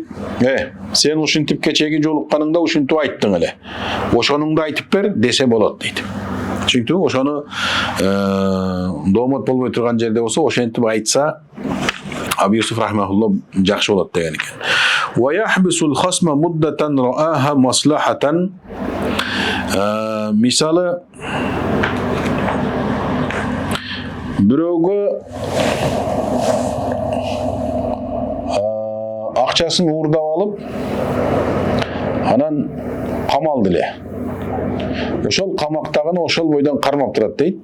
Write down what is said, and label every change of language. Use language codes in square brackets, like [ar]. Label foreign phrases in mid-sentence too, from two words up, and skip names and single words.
[ky] Сен ушинтип кечеги жолукканыңда ушинтип айттың эле. Ошонуңду айтып бер десе болот дейт. Чүнкү ошону домот болбой турган жерде болсо, ошентип айтса Абу Юсуф рахмахулла жакшы болот деген экен. [ar] ويحبس الخصم مدة رآها مصلحة. [ky] Мисалы, бирөөгө акчасын уурдап алып, анан камалды эле. Ошол камактагыны ошол бойдон кармап турат дейт.